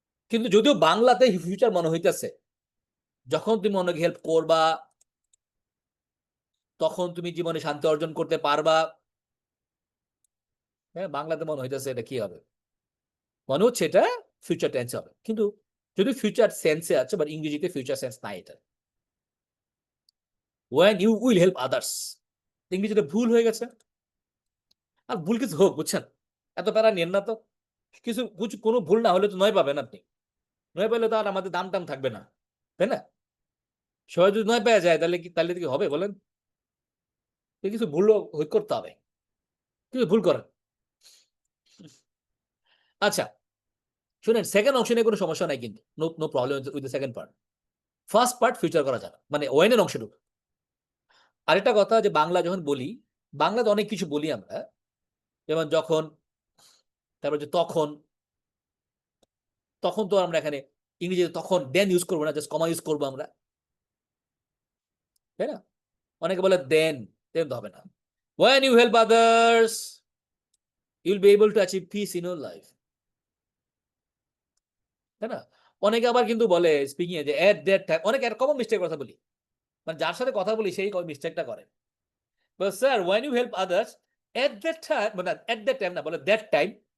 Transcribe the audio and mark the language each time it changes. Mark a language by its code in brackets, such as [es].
[bn] কিন্তু যদিও বাংলাতে ফিউচার মনে হইতেছে, যখন তুমি অনেক হেল্প করবা তখন তুমি জীবনে শান্তি অর্জন করতে পারবা। হ্যাঁ, বাংলাতে মনে হইতেছে এটা কি হবে, মনে হচ্ছে এটা ফিউচার টেন্স হবে, কিন্তু যদি ফিউচার সেন্সে আছে, বাট ইংরেজিতে ফিউচার সেন্স নাই এটা। [en] when you will help others, [bn] ইংরেজিতে ভুল হয়ে গেছে। আর ভুল কিছু হোক, বুঝছেন, এত প্যারা নেন না তো। কিছু কোনো ভুল না হলে তো নয় পাবেন আপনি, নয় পেলে তো আর আমাদের দাম টাম থাকবে না, তাই না? সবাই যদি নয় পেয়ে যায় তাহলে কি হবে বলেন? কিছু ভুল করতে হবে, কিছু ভুল করেন। আচ্ছা শুনেন, সেকেন্ড অপশনে কোনো সমস্যা নাই, কিন্তু [en] No problem with the second part. [bn] First part future করা যাবে, মানে ওয়েনের অংশটুকু। আরেকটা কথা, যে বাংলা যখন বলি, বাংলাতে অনেক কিছু বলি আমরা, যেমন যখন, তারপর যে তখন, তখন তো আমরা এখানে ইংরেজিতে তখন দেন ইউজ করবো না, জাস্ট কমা ইউজ করবো আমরা। তাই না? অনেকে বলে দেন তো হবে না। [en] When you help others, you'll be able to achieve peace in your life. [bn] তাই না? অনেকে আবার কিন্তু বলে স্পিকিং এ যে [en] at that time, [bn] অনেকে কমন মিস্টেক কথা বলি, মানে যার সাথে কথা বলি সেই মিস্টেকটা করে। [en] But sir, when you help others, at that time, [bn] মানে [en] at that time [bn] না, বলে [en] that time.